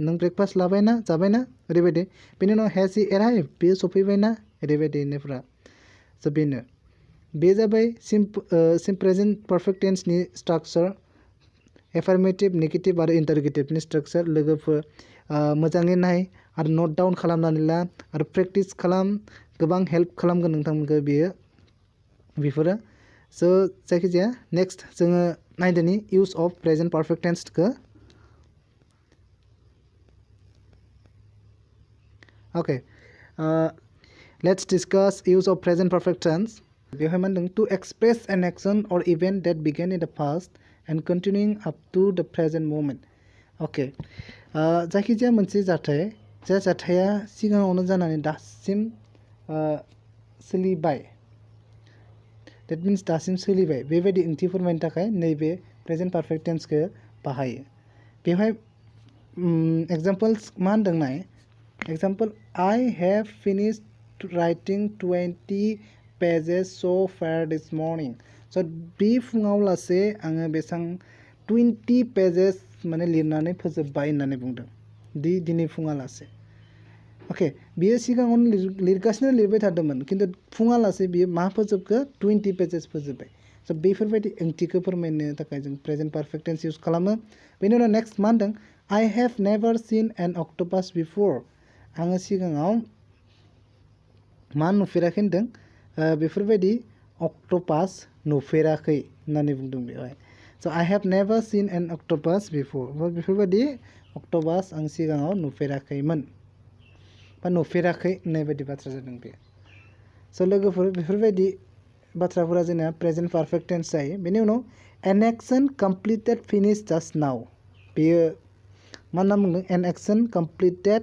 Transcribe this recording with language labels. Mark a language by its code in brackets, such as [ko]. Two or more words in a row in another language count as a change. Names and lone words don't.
[brx] नों ब्रेकफास्ट लाबायना जाबायना ओरैबायदि बेनि उनाव [en] has he arrive [brx] बेयो सफैबायना ओरैबायदि होननायफ्रा स' बेनो बे जाबाय [en] present perfect tense [brx] स्ट्राक्चार एफार्मेटिभ नेगेटिभ आरो इन्टारगेटिभनि स्ट्राक्चार लोगोफोर मोजाङै नाय आरो [en] note down [brx] खालामनानै ला आरो प्रेक्टिस खालाम गोबां हेल्प खालामगोन नोंथांमोनखौ बेयो बेफोरो स' जायखिजाया नेक्स्ट जोङो नायदोनि [en] use of present perfect tense okay let's discuss use of present perfect tense [brx] बेवहाय मा होनदों [en] to express an action or event that began in the past and continuing up to the present moment अके [brx] जायखिजाया मोनसे जाथाय जाय जाथाया सिगाङावनो जानानै दासिम सोलिबाय [en] That means [brx] दासिम सोलिबाय बेबायदि ओंथि फोरमायनो थाखाय नैबे प्रेजेन्ट पारफेक्ट टेन्सखौ बाहायो बेवहाय एग्जाम्पल्स मा होनदों नाय एग्जाम्पल [en] I have finished writing 20 pages so far this morning [brx] so बे फुङाव लासे आङो बेसां 20 pages माने लिरनानै फोजोबबाय होननानै बुंदों दिनै फुङा लासे ओके बियो सिगाङावनो लिरगासिनो लिरबाय थादोंमोन खिन्थु फुङालासे बियो मा फोजोबखो 20 पेजेस फोजोबबाय स' बेफोरबायदि ओंथिखौ फोरमायनो थाखाय जों [en] present perfect tense use [brx] खालामो बेनि उनाव नेक्स्ट मा होनदों [en] I have never seen an octopus before [brx] आङो सिगाङाव मा नुफेराखै होनदों बेफोरबायदि अक्ट'पास नुफेराखै होननानै बुंदों बेवहाय स' [en] I have never seen an octopus before [brx] बेफोरबायदि अक्ट'पास आं सिगाङाव नुफेराखैमोन बा नुफेराखै होननाय बायदि बाथ्रा जादों बे स' लोगोफोर बेफोरबायदि बाथ्राफोरा जोंना [en] present perfect tense [brx] जायो बेनि उनाव [en] an action completed finish just now [brx] बेयो मा होनना बुंदों [en] an action completed